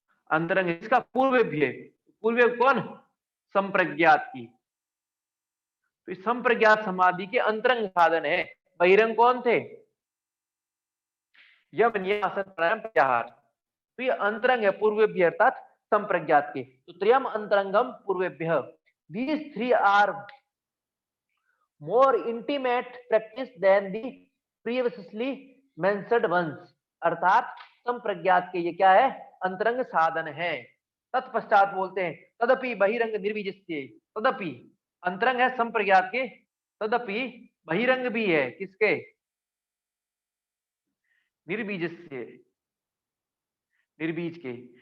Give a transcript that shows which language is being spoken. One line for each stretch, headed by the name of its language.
Hindi: अंतरंग इसका पूर्वेभ्य, पूर्व कौन? संप्रज्ञात की। तो इस संप्रज्ञात समाधि के अंतरंग साधन है। बहिरंग कौन थे? यम नियम आसन प्राणायाम प्रत्याहार। तो ये अंतरंग है पूर्वेभ्य, अर्थात संप्रज्ञात के।
English: तो
Sanskrit: त्रयम अंतरंगम पूर्वेभ्य,
English: these three are more intimate practice than the previously mentioned ones,
Hindi: अर्थात संप्रज्ञात के ये क्या है, अंतरंग साधन है। तत्पश्चात बोलते हैं
Sanskrit: तदपि बहिरंग निर्बीजस्य,
Hindi: तदपि अंतरंग है संप्रज्ञात के, तदपि बहिरंग भी है किसके, निर्बीजस्य, निर्बीज के।